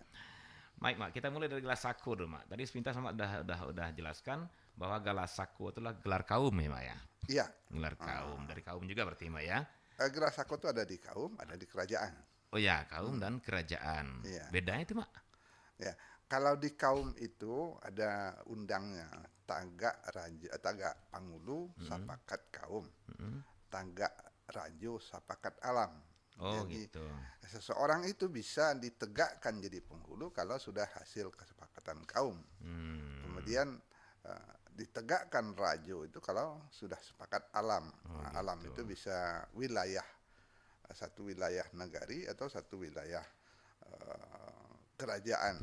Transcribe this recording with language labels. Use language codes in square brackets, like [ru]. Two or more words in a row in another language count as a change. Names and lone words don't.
[id] baik, Mak, kita mulai dari gelar Sako dulu, Mak. Tadi sepintas Mak udah jelaskan bahwa gelar Sako itulah gelar kaum ya, Mak ya. iya. Gelar kaum, dari kaum juga berarti, Mak ya. Gelar sako itu ada di kaum, ada di kerajaan. Oh ya, kaum dan kerajaan. Iya. Bedanya itu, Mak. Ya, kalau di kaum itu ada undangnya [min] tagak raja, tagak pangulu, sapakat kaum, Mm-mm. tagak rajo, sapakat alam. Oh [id] Jadi gitu. seseorang itu bisa ditegakkan jadi penghulu kalau sudah hasil kesepakatan kaum. Hmm. Kemudian ditegakkan rajo itu kalau sudah sepakat alam. Oh Nah, alam gitu. itu bisa wilayah, satu wilayah negari atau satu wilayah kerajaan,